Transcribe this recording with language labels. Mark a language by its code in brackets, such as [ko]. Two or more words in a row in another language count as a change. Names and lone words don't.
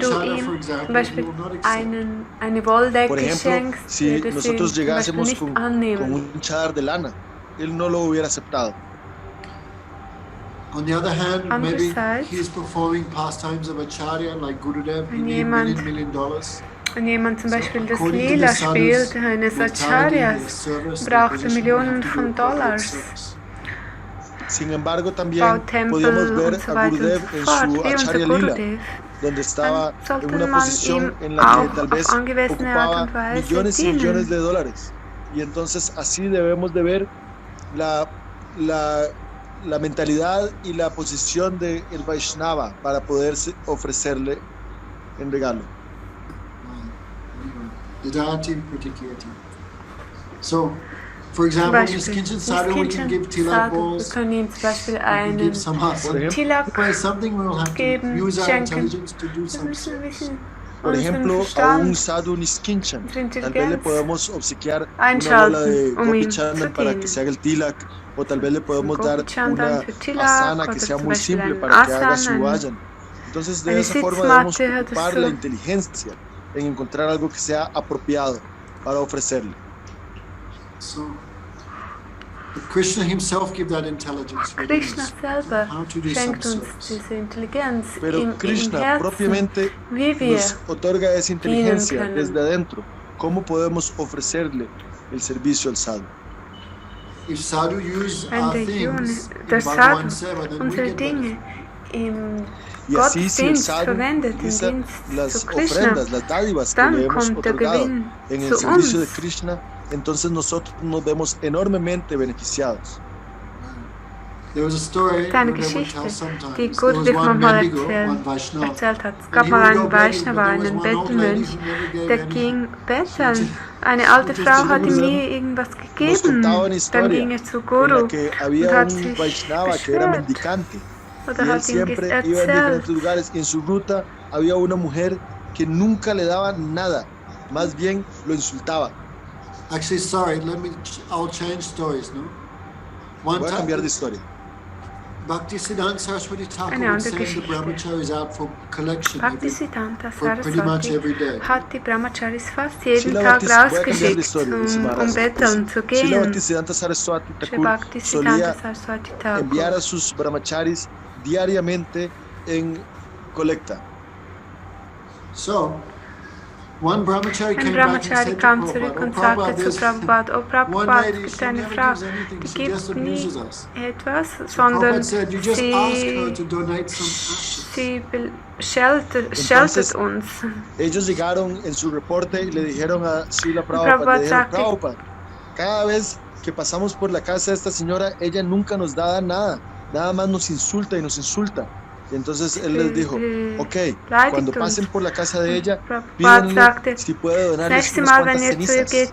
[de] du [en] chadar, [de] ihm [en] for [de] zum [en] example, he [de] Beispiel [en] will not accept. [de] eine Wolldecke [es] Por ejemplo, [de] schenkst, [es] si [de] wird er sie [es] nosotros [de] zum Beispiel [es] llegásemos [de] nicht [es] con [de] annehmen. [es] un chadar de lana, él no lo hubiera aceptado. [en] On the other hand, maybe [de] Andererseits, [en] he is performing pastimes of acharya like Gurudev, he [de] wenn [en] needs [de] jemand- [en] $1,000,000. [de] Wenn jemand zum Beispiel das [en] according to [de] Lila [en] the sadhus, [de] spielt, eines [en] mentality, [de] Acharyas, [en] their service, their [de] braucht er [en] position, [de] Millionen [en] we have to do [de] von [en] appropriate [de] Dollars. [en] service. [es] Sin embargo, también [de] baut Tempel [es] podíamos ver [de] und so [es] a [de] weiter [es] Gurudev [de] und [es] en [de] so fort, [es] su [de] wie unser [es] Acharya Lila, [de] Gurudev. [es] donde estaba [de] Dann sollte [es] en una [de] man [es] posición [de] ihm [es] en la que [de] auch [es] tal [de] auf [es] vez [de] angemessene Art [es] ocupaba [de] und Weise [es] millones y [de] dienen. [es] millones de dólares. Y entonces así debemos de ver la mentalidad y la posición del Vaishnava para poder ofrecerle en regalo. [sa] Didati Pratikirti. [en] So, for [de] Zum [en] example, [de] Beispiel, [en] Niskinchan Sadhu, we can give tilak [de] Sadhu, wir [en] balls, [de] können ihm zum Beispiel [en] we can give [de] einen [en] some husk. [es] Por ejemplo, [de] Tilak [en] By something we will have to [de] geben, [en] use our [de] schenken. [en] intelligence to do [de] Wir [en] some [de] müssen ein [en] service. [de] bisschen [es] Por [de] unseren [es] ejemplo, a un [de] Verstand [es] sadhu niskinchan, [de] und [es] tal vez le [de] Intelligenz [es] podemos obsequiar una [de] einschalten, [es] bola de [de] um [es] Gopi [de] ihm zu [es] Chandan para que [de] dienen. [es] se haga el tilak, o tal vez le podemos [de] Gopi [es] dar [de] Chandan [es] una [de] für Tilak [es] asana [de] oder [es] que sea [de] zum [es] muy [de] Beispiel [es] simple [de] einen [es] para que haga su [de] Asana, [es] vayan. Entonces, de [de] eine [es] esa forma debemos [de] Sitzmatte oder [es] ocupar [de] so. [es] la inteligencia en encontrar algo que sea apropiado para ofrecerle. [en] So, but Krishna himself give that intelligence. within [de] Krishna [en] us, [de] selber [en] how to do some [de] schenkt uns [en] service. [de] diese Intelligenz [es] Pero [de] im [es] Krishna [de] Herzen, [es] propiamente [de] wie wir [es] nos otorga esa inteligencia [de] können. [es] desde adentro. ¿Cómo podemos ofrecerle el servicio al sadhu? [de] der Sadhu unsere Dinge im Gottesdienst verwendet, im Dienst zu Krishna, dann kommt der Gewinn zu uns. [es] Entonces nosotros nos vemos enormemente beneficiados. [de] Eine Geschichte, die Gurudev manchmal erzählt hat. Es gab mal einen Vaishnava, einen Bettelmönch, der ging betteln. Eine alte Frau hat ihm nie irgendwas gegeben. Dann ging er zu Guru und hat sich beschwert. Oder hat ihm erzählt. [es] En su ruta había una mujer que nunca le daba nada, más bien lo insultaba. [en] Actually, sorry, I'll change stories, no? [es] Voy a cambiar de historia. [en] Bhaktisiddhanta Saraswati Thakur would send the brahmacharis out for collection pretty much every day. [de] Hat die Brahmacharis fast jeden Tag rausgeschickt, um betteln zu gehen. [es] Srila Bhaktisiddhanta Saraswati Thakur solía enviar a sus brahmacharis diariamente en colecta. [de] So, ein Brahmachari kam zurück und sagte zu Prabhupada, oh Prabhupada, es gibt eine Frau, die gibt nie etwas, sondern sie scheltet uns. [es] Ellos llegaron en su reporte y le dijeron a Srila Prabhupada, Prabhupada, cada vez que pasamos por la casa de esta señora, ella nunca nos da nada, nada más nos insulta y nos insulta. Y entonces él les dijo, ok, cuando pasen por la casa de ella, pídanle si puede donarles unas cuantas cenizas.